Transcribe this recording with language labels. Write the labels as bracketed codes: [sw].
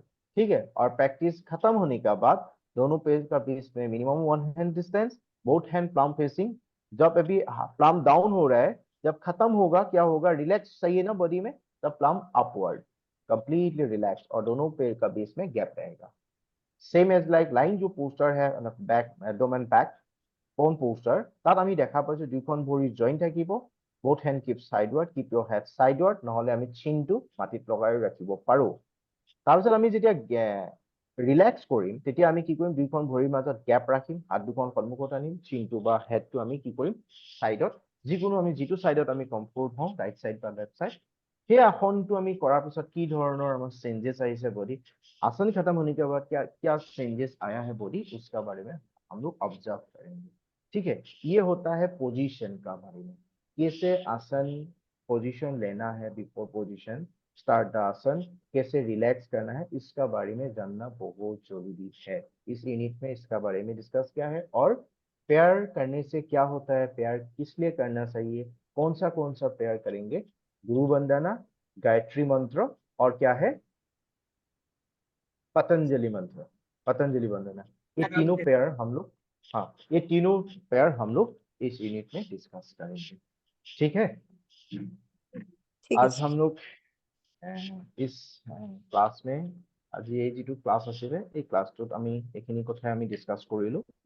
[hi] ठीक है, और प्रैक्टिस खत्म होने के बाद दोनों पेज का बीच में minimum 1 hand distance, both hand plum facing. जब अभी प्लम डाउन हो रहा है, जब खत्म होगा क्या होगा, रिलैक्स चाहिए ना बॉडी में, तब प्लम अपवर्ड, कंप्लीटली रिलैक्स, और दोनों पेज का बीच में गैप रहेगा। सेम एज लाइक लाइन जो पोस्टर है बैक एब्डोमेन बैक [as] কোন পোস্টার, তাত আমি দেখা পাইছো দুইখন ভৰি জইন থাকিব, [en] both hand keep sideward, keep your head sideward, [as] নহলে আমি চিনটো মাটিত লগাই ৰাখিব পাৰো। তাৰপিছত আমি যেতিয়া ৰিলেক্স কৰিম তেতিয়া আমি কি কৰিম, দুইখন ভৰিৰ মাজত গ্যাপ ৰাখিম, হাত দুখন সন্মুখত আনিম, চিনটো বা হেডটো আমি কি কৰিম সাইডত, যিকোনো আমি যিটো সাইডত আমি কমফৰ্ট হওঁ, ৰাইট সাইড বা লেফট সাইড, সেই আসনটো আমি কৰাৰ পিছত কি ধৰণৰ আমাৰ চেঞ্जेस আহিছে [hi] बॉडी, आसन खत्म होने के बाद क्या क्या चेंजेस आया है बॉडी, उसका बारे में हम लोग ऑब्जर्व करेंगे। ठीक है, ये होता है पोजीशन का बारे में, कैसे आसन पोजीशन लेना है, बिफोर पोजीशन स्टार्ट द आसन, कैसे रिलैक्स करना है, इसका बारे में जानना बहुत जरूरी है। इस यूनिट में इसका बारे में डिस्कस किया है। और पेयर करने से क्या होता है, पेयर किस लिए करना चाहिए, कौन सा पेयर करेंगे, गुरु वंदना, गायत्री मंत्र, और क्या है पतंजलि मंत्र, पतंजलि वंदना, ये तीनों पेयर हम लोग, हाँ ये तीनों पेयर हम लोग इस यूनिट में डिस्कस करेंगे। ठीक है, ठीक है आज सर। हम लोग इस [as] ক্লাস में আজি এই যেটো ক্লাস আছিলে এই ক্লাসটোত আমি এইখিনি কথা আমি ডিসকাস কৰিলো।